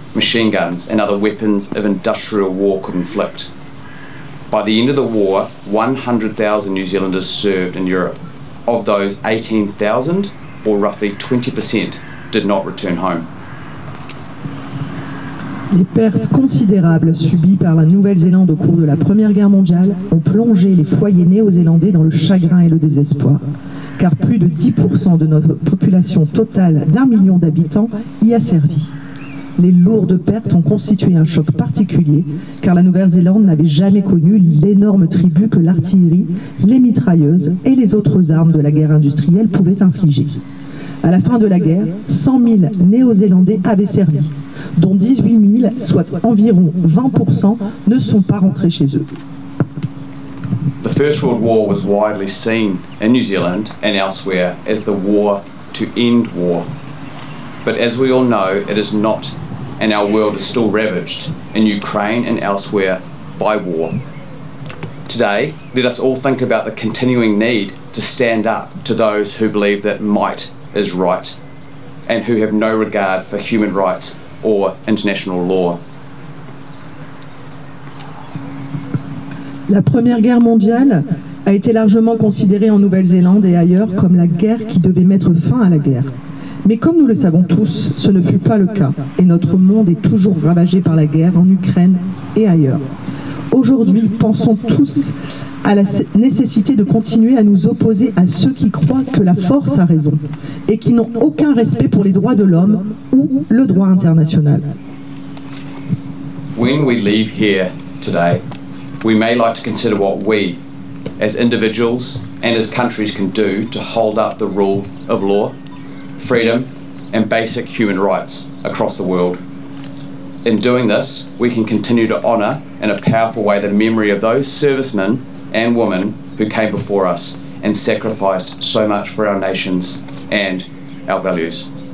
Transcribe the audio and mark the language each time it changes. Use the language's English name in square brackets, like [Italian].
[English] machine guns, and other weapons of industrial war could inflict. By the end of the war, 100,000 New Zealanders served in Europe. Of those, 18,000, or roughly 20%, did not return home. [French] Les pertes considérables subies par la Nouvelle-Zélande au cours de la Première Guerre mondiale ont plongé les foyers néo-zélandais dans le chagrin et le désespoir, car plus de 10% de notre population totale d'1 million d'habitants y a servi. Les lourdes pertes ont constitué un choc particulier, car la Nouvelle-Zélande n'avait jamais connu l'énorme tribut que l'artillerie, les mitrailleuses et les autres armes de la guerre industrielle pouvaient infliger. À la fin de la guerre, 100 000 Néo-Zélandais avaient servi, dont 18 000, soit environ 20%, ne sont pas rentrés chez eux. [English] The First World War was widely seen in New Zealand and elsewhere as the war to end war. But as we all know, it is not, and our world is still ravaged in Ukraine and elsewhere by war. Today, let us all think about the continuing need to stand up to those who believe that might is right and who have no regard for human rights or international law. [French] La Première Guerre mondiale a été largement considérée en Nouvelle-Zélande et ailleurs comme la guerre qui devait mettre fin à la guerre. Mais comme nous le savons tous, ce ne fut pas le cas et notre monde est toujours ravagé par la guerre en Ukraine et ailleurs. Aujourd'hui, pensons tous à la nécessité de continuer à nous opposer à ceux qui croient que la force a raison et qui n'ont aucun respect pour les droits de l'homme ou le droit international. [English] When we leave here today, we may like to consider what we, as individuals and as countries, can do to hold up the rule of law, freedom, and basic human rights across the world. In doing this, we can continue to honour in a powerful way the memory of those servicemen and women who came before us and sacrificed so much for our nations and our values.